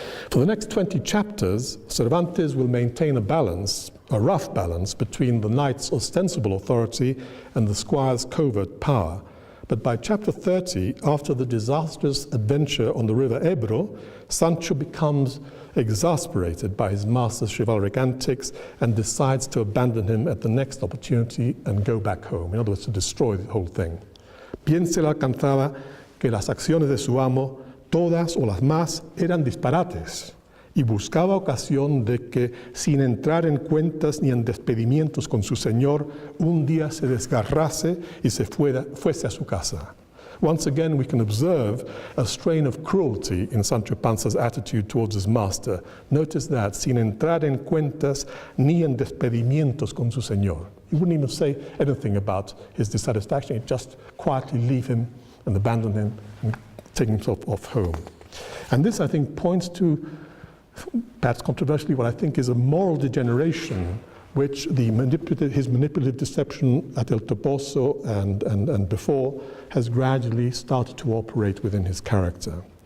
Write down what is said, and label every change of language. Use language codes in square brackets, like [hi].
[en] For the next 20 chapters, Cervantes will maintain a rough balance between the knight's ostensible authority and the squire's covert power. But by chapter 30, after the disastrous adventure on the river Ebro, Sancho becomes exasperated by his master's chivalric antics and decides to abandon him at the next opportunity and go back home. In other words, to destroy the whole thing. [es] Bien se le alcanzaba que las acciones de su amo, todas o las más, eran disparates, y buscaba ocasión de que, sin entrar en cuentas ni en despedimientos con su señor, un día se desgarrase y se fuese a su casa. [en] Once again, we can observe a strain of cruelty in Sancho Panza's attitude towards his master. Notice that, [es] sin entrar en cuentas ni en despedimientos con su señor. [en] He wouldn't even say anything about his dissatisfaction. He'd just quietly leave him and abandon him and take himself off home. And this, I think, points to, perhaps controversially, what I think is a moral degeneration which his manipulative deception at El Toboso and before has gradually started to operate within his character.